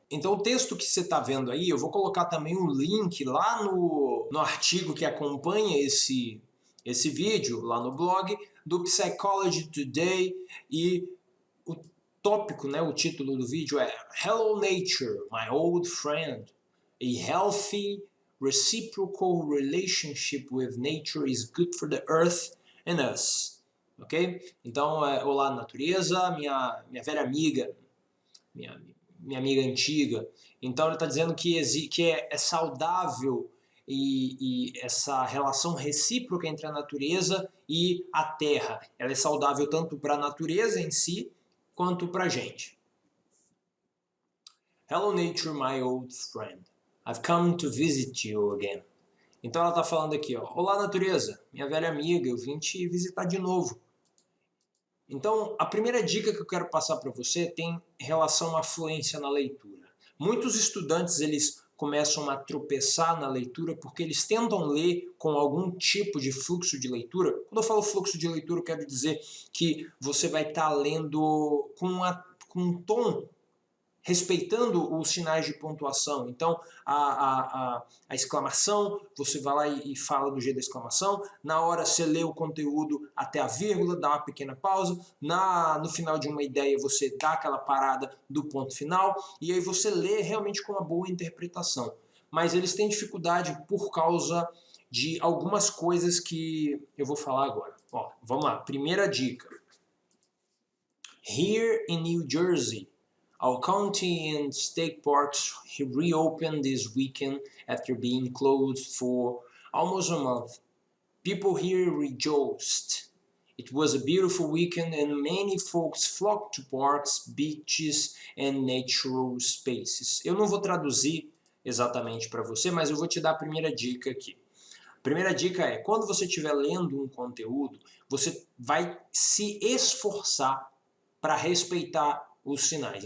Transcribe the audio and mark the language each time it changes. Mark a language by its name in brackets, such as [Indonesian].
[Portuguese] Então o texto que você está vendo aí, eu vou colocar também um link lá no artigo que acompanha esse vídeo, lá no blog, do Psychology Today, e o tópico, né, o título do vídeo é [English] Hello Nature, my old friend. A healthy, reciprocal relationship with nature is good for the earth and us. Ok? [Portuguese] Então, olá natureza, minha velha amiga, minha amiga antiga. Então ele está dizendo que é saudável e essa relação recíproca entre a natureza e a terra. Ela é saudável tanto para a natureza em si, quanto para a gente. [English] Hello nature, my old friend. I've come to visit you again. [Portuguese] Então ela está falando aqui, ó, olá natureza, minha velha amiga, eu vim te visitar de novo. Então, a primeira dica que eu quero passar para você tem relação à fluência na leitura. Muitos estudantes, eles começam a tropeçar na leitura porque eles tentam ler com algum tipo de fluxo de leitura. Quando eu falo fluxo de leitura, eu quero dizer que você vai estar lendo com um tom respeitando os sinais de pontuação. Então, a exclamação, você vai lá e fala do jeito da exclamação. Na hora você lê o conteúdo até a vírgula, dá uma pequena pausa. No final de uma ideia você dá aquela parada do ponto final. E aí você lê realmente com uma boa interpretação. Mas eles têm dificuldade por causa de algumas coisas que eu vou falar agora. Ó, vamos lá, primeira dica. [English] Here in New Jersey, our county and state parks reopened this weekend after being closed for almost a month. People here rejoiced. It was a beautiful weekend and many folks flocked to parks, beaches and natural spaces. [Portuguese] Eu não vou traduzir exatamente para você, mas eu vou te dar a primeira dica aqui. A primeira dica é, quando você estiver lendo um conteúdo, você vai se esforçar para respeitar os sinais.